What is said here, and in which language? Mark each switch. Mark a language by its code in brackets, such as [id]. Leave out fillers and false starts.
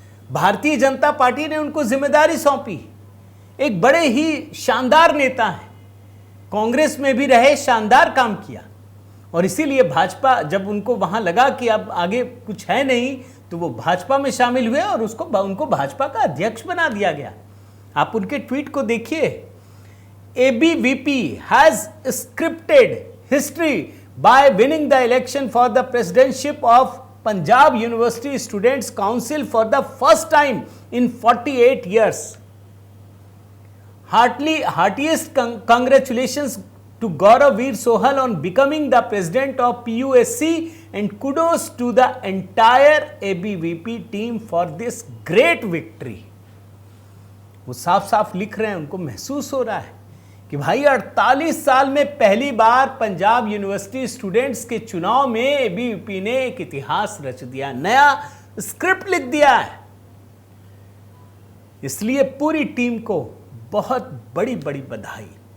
[hi] Bharatiya Janata party ने उनको जिम्मेदारी सौंपी। एक बड़े ही शानदार नेता हैं, कांग्रेस में भी रहे, शानदार काम किया। और इसीलिए भाजपा, जब उनको वहां लगा कि अब आगे कुछ है नहीं, तो वो भाजपा में शामिल हुए और उनको भाजपा का अध्यक्ष बना दिया गया। आप उनके ट्वीट को देखिए। [en] ABVP has scripted history by winning the election for the presidentship of Punjab University Students Council for the first time in 48 years. Heartiest congratulations to Gauravir Sohal on becoming the president of PUSC, and kudos to the entire ABVP team for this great victory. [hi] वो साफ साफ लिख रहे हैं, उनको महसूस हो रहा है कि भाई 48 साल में पहली बार पंजाब यूनिवर्सिटी स्टूडेंट्स के चुनाव में ABVP ने एक इतिहास रच दिया, नया स्क्रिप्ट लिख दिया है। इसलिए पूरी टीम को बहुत बड़ी बड़ी बधाई।